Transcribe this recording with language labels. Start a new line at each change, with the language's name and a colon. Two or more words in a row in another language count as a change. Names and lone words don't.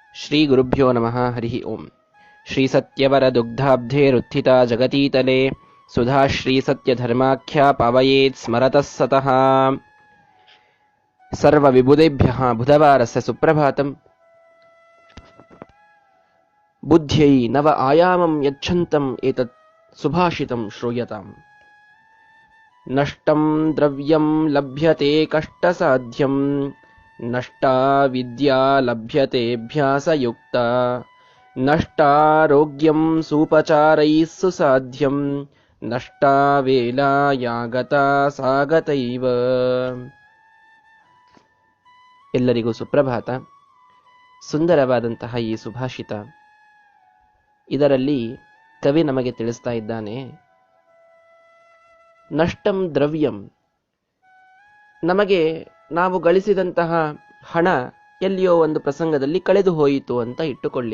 Sanskrit: ಶ್ರೀ ಗುರುಭ್ಯೋ ನಮಃ. ಹರಿ ಓಂ. ಶ್ರೀ ಸತ್ಯವರ ದುಗ್ಧಾಬ್ಧೇರುತ್ಥಿತಾ ಜಗತೀತಲೆ ಸುಧಾಶ್ರೀ ಸತ್ಯಧರ್ಮಾಖ್ಯಾ ಪಾವಯೇತ್ ಸ್ಮರತಃ ಸತಃ. ಸರ್ವ ವಿಬುಧೇಭ್ಯಃ ಬುಧವಾರಸ್ಯ ಸುಪ್ರಭಾತಂ. ಬುದ್ಧ್ಯೈ ನವ ಆಯಾಮಂ ಯಚ್ಛಂತಂ ಏತತ್ ಸುಭಾಷಿತಂ ಶ್ರೂಯತಾಂ. ನಷ್ಟಂ ದ್ರವ್ಯಂ ಲಭ್ಯತೆ ಕಷ್ಟಸಾಧ್ಯಂ, ನಷ್ಟಾ ವಿದ್ಯಾ ಲಭ್ಯತೆऽಭ್ಯಾಸಯುಕ್ತ, ನಷ್ಟಾರೋಗ್ಯಂ ಸೂಪಚಾರೈಃ ಸುಸಾಧ್ಯಂ, ನಷ್ಟಾ ವೇಲಾ ಯಾಗತಾ ಸಾಗತೈವ.
Kannada: ಎಲ್ಲರಿಗೂ ಸುಪ್ರಭಾತ. ಸುಂದರವಾದಂತಹ ಈ ಸುಭಾಷಿತ, ಇದರಲ್ಲಿ ಕವಿ ನಮಗೆ ತಿಳಿಸ್ತಾ ಇದ್ದಾನೆ,
Sanskrit: ನಷ್ಟಂ ದ್ರವ್ಯಂ,
Kannada: ನಮಗೆ ನಾವು ಗಳಿಸಿದಂತಹ ಹಣ ಎಲ್ಲಿಯೋ ಒಂದು ಪ್ರಸಂಗದಲ್ಲಿ ಕಳೆದು ಹೋಯಿತು ಅಂತ ಇಟ್ಟುಕೊಳ್ಳಿ.